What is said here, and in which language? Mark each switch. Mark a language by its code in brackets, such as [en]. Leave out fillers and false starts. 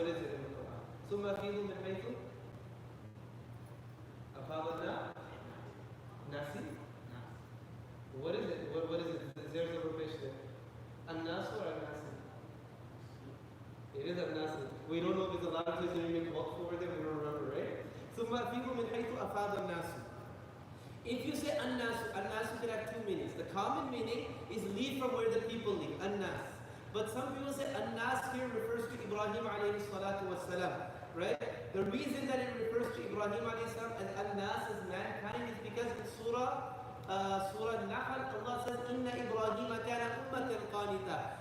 [en] What is it in the Quran? [ar] ثُمَّ أَفِيضُوا مِنْ حَيْثُ أَفَاضَ النَّاسِ. [en] What is it? What is it? There's a repetition there. An-nas or an-nasi? It is an-nasi. We don't know if it's a lot of places we make waqf over there, we don't remember, right? [ar] ثُمَّ أَفِيضُوا مِنْ حَيْثُ أَفَاضَ النَّاسُ. [en] If you say an-nas, an-nas can have 2 meanings. The common meaning is leave from where the people live, an-nas. But some people say an-nas here refers to Ibrahim alayhi salatu wassalam, right? The reason that it refers to Ibrahim alayhi salam as an-nas as mankind is because in Surah Nahl, Allah says, [ar] Inna Ibrahim kana ummatan qanita.